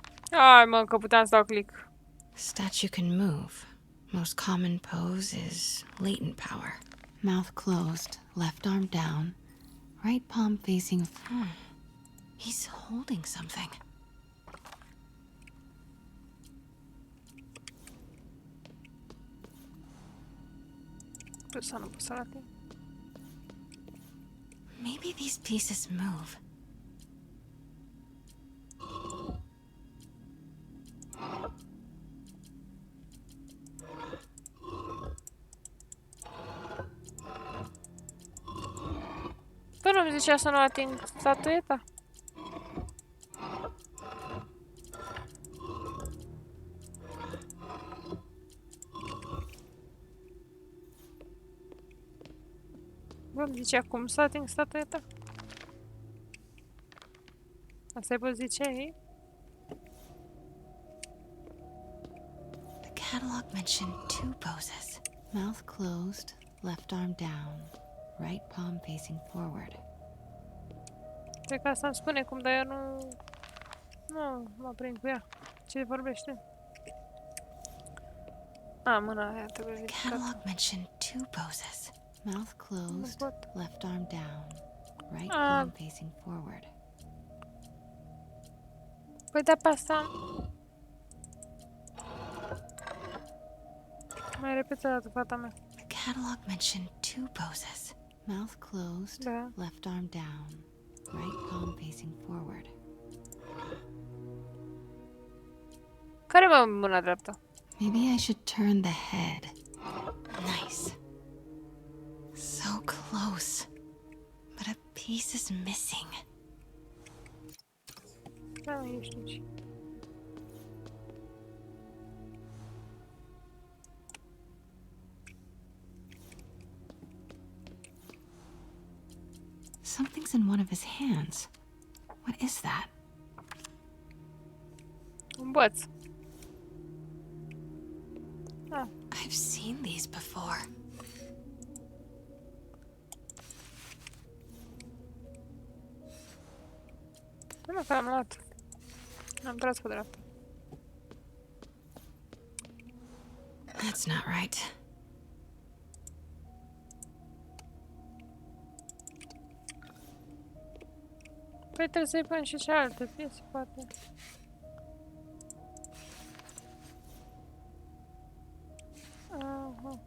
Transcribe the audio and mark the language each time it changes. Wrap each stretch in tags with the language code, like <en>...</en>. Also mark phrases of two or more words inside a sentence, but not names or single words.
<ro>Ai, mă, că puteam să dau click.</ro> <en>Statue can move. Most common pose is latent power. Mouth closed, left arm down, right palm facing. He's holding something.</en> <ro>Să nu pot să arate.</ro> <en>Maybe these pieces move.</en> <ro>Tu nu-mi zicea să nu ating statueta? Bă, îmi zicea cum să ating statueta? Asta e poziția ei?</ro> <en>The catalog mentioned two poses. Mouth closed, left arm down, right palm facing forward.</en> <ro>Cred că asta îmi spune cum, dar eu nu... Nu mă prind cu ea. Ce vorbește? A, mâna aia trebuie</ro> <en>The</en> <ro>ridicată.</ro> <en>catalog mentioned two poses. Mouth closed, left arm down, right Ah. palm facing forward.</en> <ro>Păi da, pe asta... Mai repetă o dată, fata mea.</ro> <en>The catalog mentioned two poses. Mouth closed,</en> <ro>Da.</ro> <en>left arm down, right palm facing forward.</en> <ro>Care mă mâna dreaptă?</ro> <en>Maybe I should turn the head. Nice. So close. But a piece is missing.</en> <ro>Da, ești aici.</ro> <en>Something's in one of his hands. What is that?</en> <ro>Un băț. Ah,</ro> <en>I've seen these before.</en> <ro>nu că am luat. Am tras pe dreapta.</ro> <en>That's not right.</en> <ro>Păi trebuie să-i pun și cealaltă piese, poate. Aha.</ro>